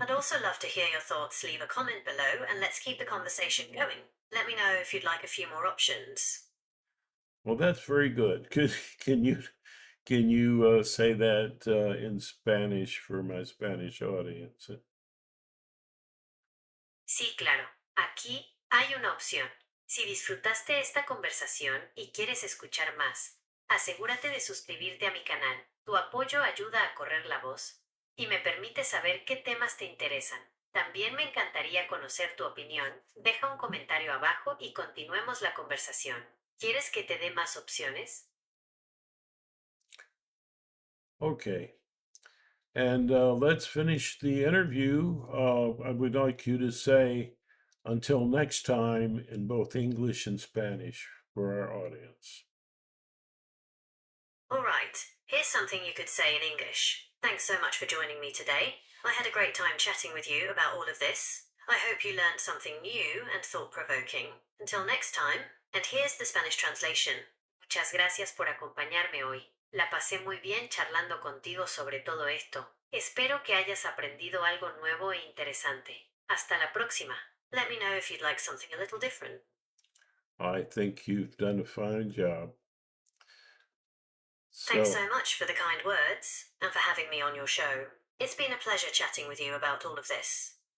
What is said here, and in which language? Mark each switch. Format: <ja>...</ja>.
<en>I'd also love to hear your thoughts. Leave a comment below and let's keep the conversation going. Let me know if you'd like a few more options. well, that's very good. Can you say that in Spanish for my Spanish audience?</en> <es>Sí, claro. Aquí hay una opción. Si disfrutaste esta conversación y quieres escuchar más, asegúrate de suscribirte a mi canal. Tu apoyo ayuda a correr la voz y me permite saber qué temas te interesan. También me encantaría conocer tu opinión. Deja un comentario abajo y continuemos la conversación. ¿Quieres que te dé más opciones?</es> <en>Okay. And let's finish the interview. I would like you to say until next time in both English and Spanish for our audience. All right, here's something you could say in English. Thanks so much for joining me today. I had a great time chatting with you about all of this. I hope you learned something new and thought provoking. Until next time, and here's the Spanish translation.</en> <es>Muchas gracias por acompañarme hoy. La pasé muy bien charlando contigo sobre todo esto. Espero que hayas aprendido algo nuevo e interesante. Hasta la próxima.</es> <en>Let me know if you'd like something a little different. I think you've done a fine job. Thanks So, so much for the kind words and for having me on your show. It's been a pleasure chatting with you about all of this.</en>